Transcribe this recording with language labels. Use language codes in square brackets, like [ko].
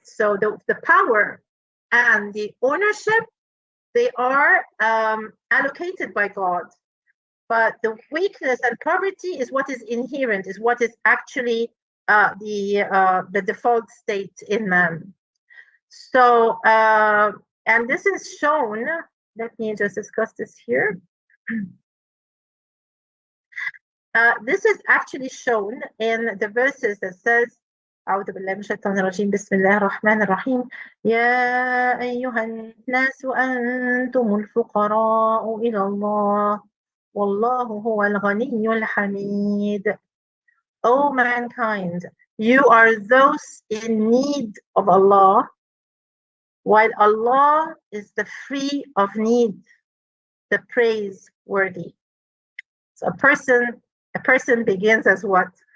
[en] So the power and the ownership, they are allocated by God, but the weakness and poverty is what is inherent, is what is actually the default state in man. So, and this is shown, let me just discuss this here. This is actually shown in the verses that says, [ar] أعوذ بالله من الشيطان الرجيم بسم الله الرحمن الرحيم يا أيها الناس أنتم الفقراء إلى الله والله هو الغني الحميد. [en] O mankind, you are those in need of Allah, while Allah is the free of need, the praiseworthy. So a person begins as what?